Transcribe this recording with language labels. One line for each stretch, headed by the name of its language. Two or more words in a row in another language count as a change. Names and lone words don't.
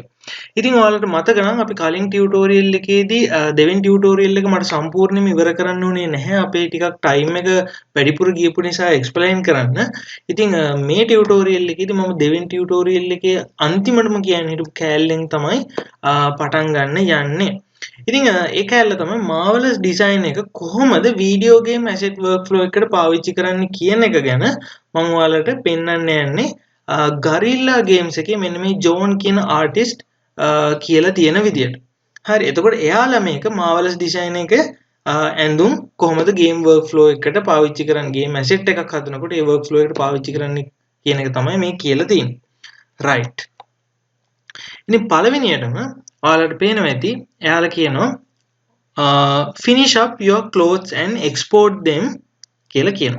Sinhala: ඉතින් ඔයාලට මතක නම් අපි කලින් tutorial එකේදී දෙවෙනි tutorial එක මට සම්පූර්ණයෙන්ම ඉවර කරන්න උනේ නැහැ. අපේ ටිකක් time එක වැඩිපුර ගියපු නිසා explain කරන්න. ඉතින් මේ tutorial එකේදී මම දෙවෙනි tutorial එකේ අන්තිමටම කියන්න හිටපු කෑල්ලෙන් තමයි පටන් ගන්න යන්නේ. ඉතින් ඒ කෑල්ල තමයි Marvelous Design එක කොහොමද
English: video game asset workflow
Sinhala: එකට පාවිච්චි කරන්න කියන එක ගැන මම ඔයාලට පෙන්වන්න යන්නේ Guerrilla Games එකේ මෙන්න මේ ජෝන් කියන ආටිස්ට් කියලා තියෙන විදියට. හරි. එතකොට එයාලා මේක Marvelous Design එක ඇඳුම් කොහොමද
English: game workflow
Sinhala: එකට පාවිච්චි කරන්නේ
English: game asset
Sinhala: එකක් හදනකොට ඒ workflow එකට පාවිච්චි කරන්නේ කියන එක තමයි මේ කියලා තියෙන්නේ. right. ඉතින් පළවෙනියටම ඔයාලට පේනවා ඇති එයාලා කියනවා
English: finish up your clothes and export them
Sinhala: කියලා කියනවා.